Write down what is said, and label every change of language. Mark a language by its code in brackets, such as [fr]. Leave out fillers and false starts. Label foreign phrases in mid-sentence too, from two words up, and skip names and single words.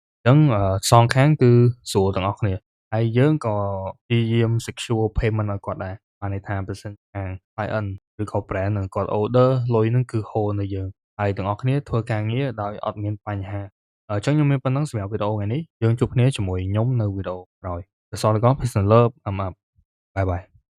[km] ចឹងសងខាងគឺស្រួលទាំងអស់គ្នាហើយយើងក៏ព្យាយាម [en] secure payment [km] ឲ្យគាត់ដែរបានន័យថាប្រសិនខាង client ឬក៏ brand ហ្នឹងគាត់ order លុយហ្នឹងគឺហូរនៅយើងហើយទាំងអស់គ្នាធ្វើការងារដោយអត់មានបញ្ហាចឹងខ្ញុំមានប៉ុណ្ណឹងសម្រាប់វីដេអូថ្ងៃនេះយើងជួបគ្នាជាមួយខ្ញុំនៅវីដេអូក្រោយ [en] That's all I got. Peace and love. I'm up. Bye bye.